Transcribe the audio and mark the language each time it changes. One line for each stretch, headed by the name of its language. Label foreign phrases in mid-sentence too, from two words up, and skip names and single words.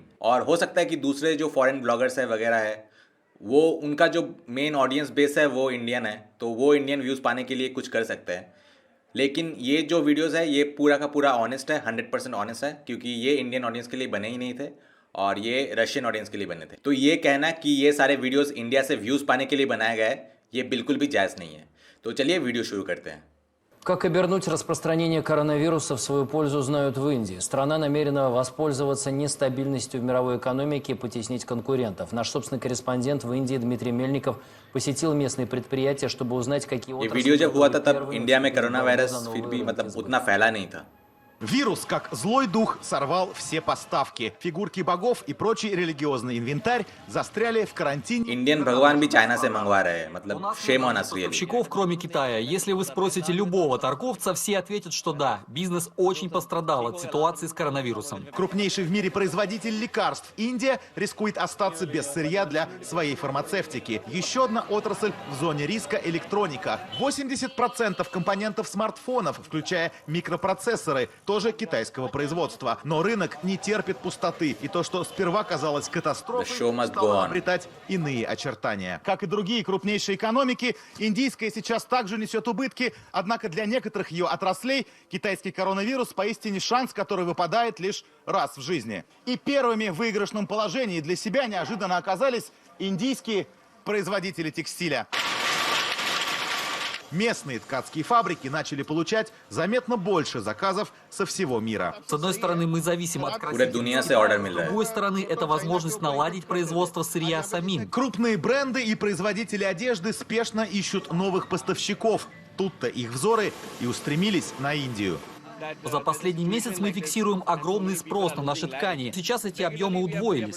Hindi: और हो सकता है कि दूसरे जो
English: foreign bloggers
Hindi: है वगैरह है, वो उनका जो
English: main audience base
Hindi: है वो इंडियन है, तो वो
English: Indian views
Hindi: पाने के लिए कुछ कर सकते हैं। लेकिन ये जो वीडियोस है ये पूरा का पूरा ऑनेस्ट है, 100% ऑनेस्ट है, क्योंकि ये
English: Indian audience
Hindi: के लिए बने ही नहीं थे और ये
English: Russian audience
Hindi: के लिए बने थे। तो ये कहना कि ये सारे वीडियोस इंडिया से व्यूज़ पाने के लिए बनाया गया है, ये बिल्कुल भी जायज़ नहीं है। तो चलिए वीडियो शुरू करते हैं।
Russian: Как обернуть распространение коронавируса в свою пользу, знают в Индии. Страна намерена воспользоваться нестабильностью в мировой экономике и потеснить конкурентов. Наш собственный корреспондент в Индии Дмитрий Мельников посетил местные предприятия, чтобы узнать, какие
Hindi: ये
Russian: отрасли
Hindi: वीडियो जब हुआ था
Russian: готовы
Hindi: तब
Russian: первыми
Hindi: इंडिया में
Russian: вступить в
Hindi: कोरोना
Russian: борьбу
Hindi: वायरस
Russian: за
Hindi: फिर
Russian: новые
Hindi: भी
Russian: рынки сбыта.
Hindi: उतना फैला नहीं था।
Russian: Вирус, как злой дух, сорвал все поставки. Фигурки богов и прочий религиозный инвентарь застряли в карантине.
Hindi: इंडियन भगवान भी चाइना से मंगवा रहे हैं, मतलब
English: shame on us really.
Russian: Поставщиков, кроме Китая. Если вы спросите любого торговца, все ответят, что да, бизнес очень пострадал от ситуации с коронавирусом. Крупнейший в мире производитель лекарств Индия рискует остаться без сырья для своей фармацевтики. Еще одна отрасль в зоне риска — электроника. 80% компонентов смартфонов, включая микропроцессоры, тоже китайского производства. Но рынок не терпит пустоты. И то, что сперва казалось
English: The
Russian: катастрофой,
English: show must go
Russian: стало
English: on.
Russian: обретать иные очертания. Как и другие крупнейшие экономики, индийская сейчас также несет убытки. Однако для некоторых ее отраслей китайский коронавирус поистине шанс, который выпадает лишь раз в жизни. И первыми в выигрышном положении для себя неожиданно оказались индийские производители текстиля. Местные ткацкие фабрики начали получать заметно больше заказов со всего мира. С одной стороны, мы зависим от
Hindi: पूरे
Russian: красителей
Hindi: दुनिया
Russian: из
Hindi: से
Russian: Китая.
Hindi: ऑर्डर मिल
Russian: С
Hindi: रहा है।
Russian: другой стороны, это возможность наладить производство сырья самим. Крупные бренды и производители одежды спешно ищут новых поставщиков. Тут-то их взоры и устремились на Индию. За последний месяц мы фиксируем огромный спрос на наши ткани. Сейчас эти объемы удвоились.